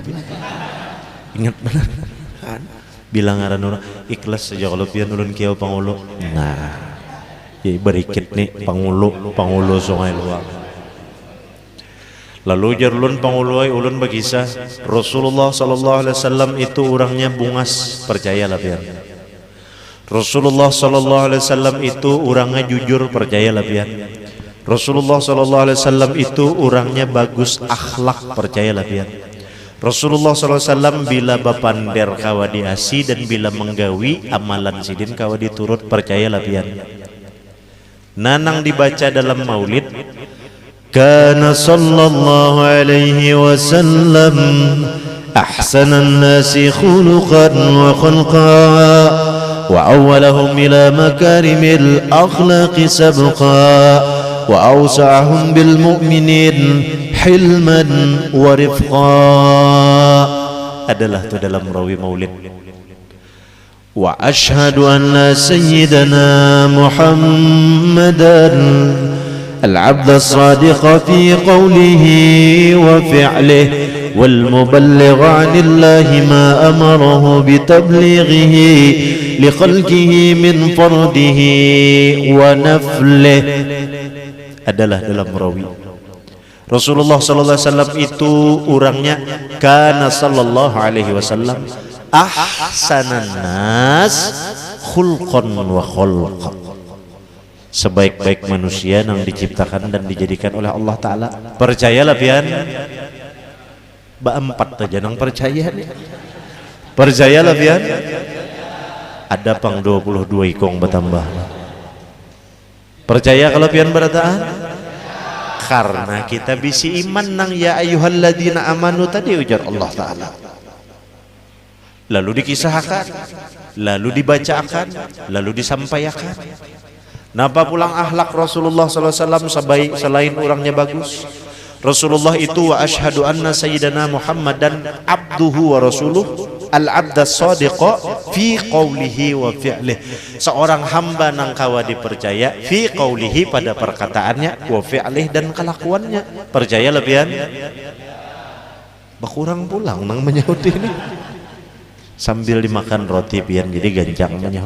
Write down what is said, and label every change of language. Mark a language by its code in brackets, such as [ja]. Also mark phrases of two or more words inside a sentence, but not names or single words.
[bjn] Ingat benar. Bila ngaran orang ikhlas saja kalau pian ulun kiau pangulu. Nah, ya berikit nih pangulu Sungai Luang. Lalu jar ulun panguluai ulun berkisah Rasulullah [ar] صلى الله عليه وسلم [bjn] itu orangnya bungas, percayalah pian. Rasulullah [ar] صلى الله عليه وسلم [bjn] itu orangnya jujur, percayalah pian. Rasulullah [ar] صلى الله عليه وسلم [bjn] itu orangnya bagus akhlak, percayalah pian. Rasulullah [ar] صلى الله عليه وسلم [bjn] bila bapander kawadi asi dan bila menggawi amalan sidin kawadi turut, percayalah pian. Nanang dibaca dalam maulid [ar] كان صلى الله عليه وسلم أحسن الناس خلقا وخلقا وأولهم إلى مكارم الأخلاق سبقا وأوسعهم بالمؤمنين حلما ورفقا. [bjn] Adalah itu dalam rawi maulid. [ar] وأشهد أن سيدنا محمدا العبد الصادق في قوله وفعله والمبلغ عن الله ما أمره بتبليغه لخلقه من فرده ونفله. [bjn] Adalah dalam rawi Rasulullah [ar] صلى الله عليه وسلم [bjn] itu orangnya [ar] كان صلى الله عليه وسلم أحسن الناس خلقا وخلقا. [bjn] Sebaik-baik manusia yang diciptakan dan dijadikan oleh Allah Ta'ala. Percayalah pian. Ba 4 aja nang percaya nih. Percayalah pian. ada pang 22 ikong bertambah. Percaya kalau pian berataan? Karena kita bisi iman nang [ar] يا أيها الذين آمنوا [bjn] tadi ujar Allah Ta'ala. Lalu dikisahkan, lalu dibacakan, lalu disampaikan. Napa pulang akhlak Rasulullah SAW selain orangnya bagus? Rasulullah itu [ar] وأشهد أن سيدنا محمدا عبده ورسوله العبد الصادق في قوله وفعله. [bjn] Seorang hamba nang kawa dipercaya [ar] في قوله [bjn] pada perkataannya, [ar] وفعله [bjn] dan kelakuannya. Percaya lebihan? Berkurang pulang nang menyahut ini. Sambil dimakan roti pian jadi ganjang menyahut.